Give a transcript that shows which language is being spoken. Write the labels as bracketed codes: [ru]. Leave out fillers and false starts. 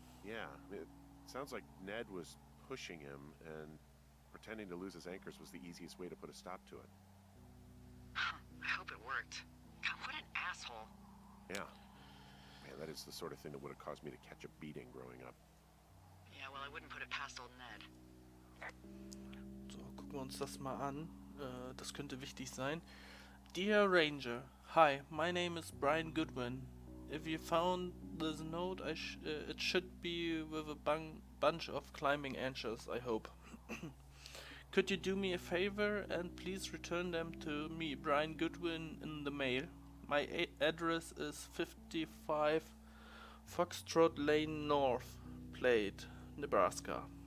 [en] Yeah, it sounds like Ned was pushing him, and pretending to lose his anchors was the easiest way to put a stop to it. I hope it worked. God, what an asshole. Yeah. Man, that is the sort of thing that would have caused me to catch a beating growing up. Yeah, well, I wouldn't put it past old Ned. [de] So, gucken wir uns das mal an. Das könnte wichtig sein. [en] Dear Ranger, hi, my name is Brian Goodwin. If you found this note, it should be with a bunch of climbing anchors, I hope. Could you do me a favor and please return them to me, Brian Goodwin, in the mail? My address is 55 Foxtrot Lane North, Plate, Nebraska.